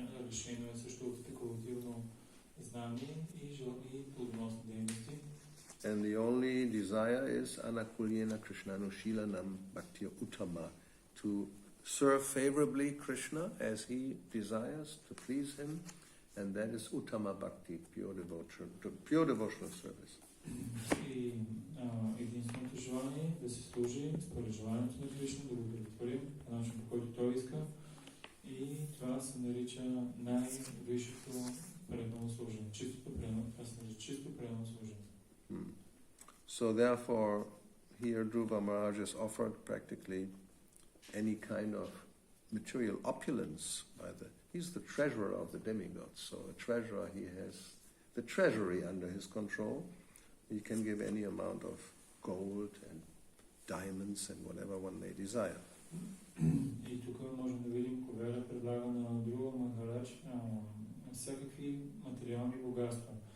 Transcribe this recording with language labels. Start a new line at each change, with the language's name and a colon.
Bulgarian: Решено е също от спекулативно знание и плодоносни дейности.
English: And the only desire is
Sanskrit: anakulyena krishnanushilanam bhakti uttama,
English: to serve favorably Krishna as he desires, to please him, and that is uttama bhakti, pure devotional service.
Bulgarian: И единственото желание е да се служи според желанието на Кришна, да го удовлетворим по начин, по който той иска, и това се нарича най-висшето предано служение. Чистото предано, това се нарича чисто предано служение.
English: So therefore, here Dhruva Maharaj is offered practically any kind of material opulence by he's the treasurer of the demigods. So a treasurer, he has the treasury under his control. He can give any amount of gold and diamonds and whatever one may desire.
Bulgarian: И тук можем да видим, Кувера предлага на Dhruva Maharaj всякакви материални богатства.